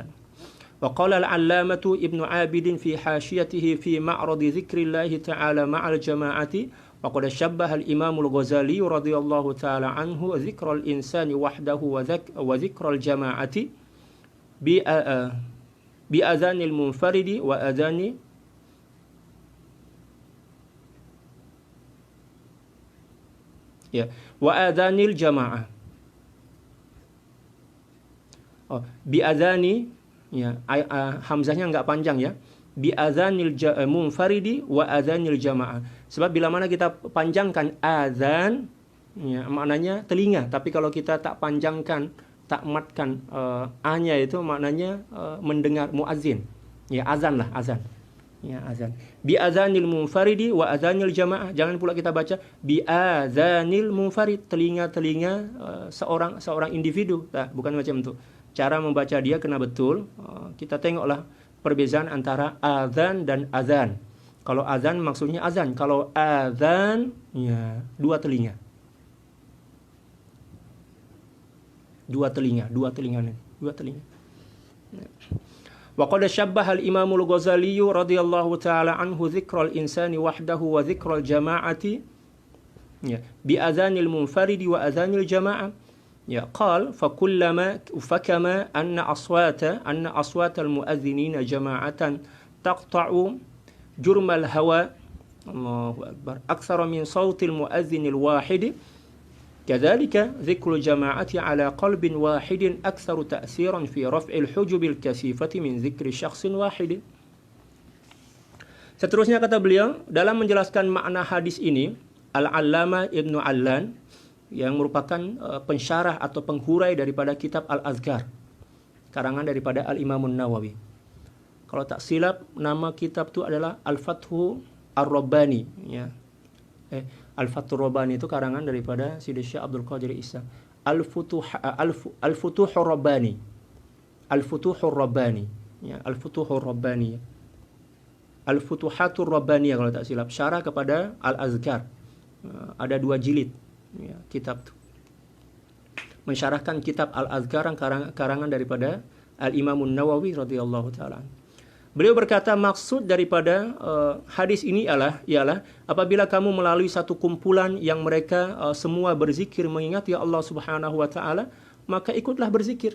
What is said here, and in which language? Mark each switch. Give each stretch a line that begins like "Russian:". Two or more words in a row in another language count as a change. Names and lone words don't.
Arabic: وقال العلامة ابن عابد في حاشيته في معرض ذكر الله تعالى مع الجماعة وقد شبه الإمام الغزالي رضي الله تعالى عنه ذكر الإنسان وحده وذكر الجماعة بأذان المنفرد وأذان الجماعة.
Malay: Bi'adhani, ya, hamzahnya enggak panjang, ya.
Arabic: بأذان المنفرد وأذان الجماعة.
Malay: Sebab bila mana kita panjangkan azan, ya, maknanya telinga, tapi kalau kita tak panjangkan, tak matkan a-nya itu maknanya mendengar muazin. Ya, azan lah, azan. Ya, azan.
Arabic: بأذان المنفرد وأذان الجماعة.
Malay: Jangan pula kita baca
Arabic: بأذان المنفرد,
Malay: telinga-telinga seorang individu. Nah, bukan macam itu. Cara membaca dia kena betul. Kita tengoklah perbezaan antara azan dan azan. Kalau azan maksudnya azan, kalau azan ya dua telinga. Dua telinga.
Arabic: وقد شبه الإمام الغزالي رضي الله تعالى عنه ذكر الإنسان وحده وذكر الجماعة يا بأذان المنفرد وأذان الجماعة يا قال فكما أن أصوات المؤذنين جماعة تقطع جرم الهواء الله أكبر أكثر من صوت المؤذن الواحد كذلك ذكر الجماعة على قلب واحد أكثر تأثيرا في رفع الحجب الكثيفة من ذكر شخص واحد.
Malay: Seterusnya kata beliau, dalam menjelaskan makna hadis ini, Al-Allamah Ibnu Allan yang merupakan pensyarah atau penghurai daripada kitab Al-Azkar, karangan daripada Al-Imam Nawawi. Kalau tak silap, nama kitab itu adalah Al-Fathu Ar-Rabbani, ya. Al-Fathur Rabbani itu karangan daripada Sidi Syekh Abdul Qadir Isa. Al-Futuhur Rabbani. Al-Futuhur Rabbani. Ya, Al-Futuhur Rabbani. Al-Futuhatur Rabbani kalau tak silap. Syarah kepada Al-Azkar. Ada 2 jilid ya, kitab itu. Mensyarahkan kitab Al-Azkar karangan daripada Al-Imam Nawawi
Arabic: رضي الله تعالى.
Malay: Beliau berkata maksud daripada hadis ini ialah apabila kamu melalui satu kumpulan yang mereka semua berzikir mengingati
Arabic: الله سبحانه وتعالى,
Malay: maka ikutlah berzikir.